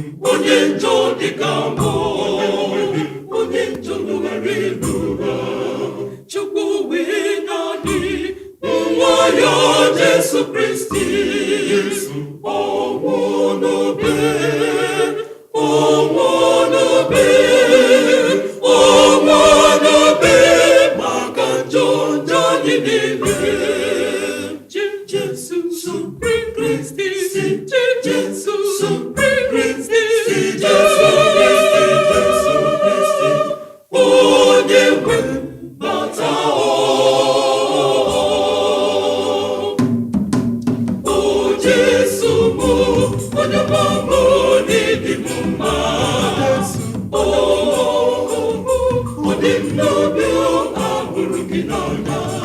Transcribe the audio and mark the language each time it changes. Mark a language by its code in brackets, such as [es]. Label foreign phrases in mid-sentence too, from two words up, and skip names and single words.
[ig] Onye njọ dị ka mụ, onye njọ lụgharị lụgha, Chukwu wee naanị nwa ya Jesu Kristi, ọ nwụọ n'obe. Ọnwụ n'obe, ọnwụ n'obe, maka njọ, njọ anyị niile. Chi Jesu, [en] supreme Christ, [ig] Chi Jesu, [en] supreme Christ, [ig] Chi Jesu, Jesu Christ, Jesu Christ. Onye nwe m, bata, o, o Jesu mụ, onye ọma mụ, n'ịdị m mma. O, o, o, ọ dị m n'obi, o, ahụrụ gị n'anya.